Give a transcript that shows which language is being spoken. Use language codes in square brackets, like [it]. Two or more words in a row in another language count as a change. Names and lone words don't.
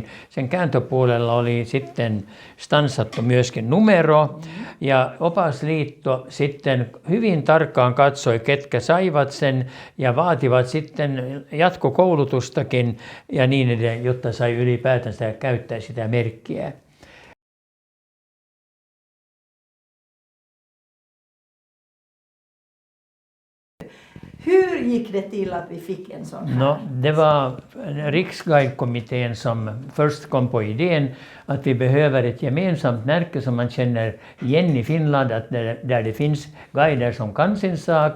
[fi] Sen kääntöpuolella oli sitten stansattu myöskin numero. Ja opasliitto sitten hyvin tarkkaan katsoi, ketkä saivat sen ja vaativat sitten jatkokoulutustakin ja niin edelleen, jotta sai ylipäätänsä käyttää sitä merkkiä. [sv] Hur gick det till att vi fick en sån här? No, det var Riksguidekommittén som först kom på idén att vi behöver ett gemensamt märke som man känner igen i Finland, att där det finns guider som kan sin sak.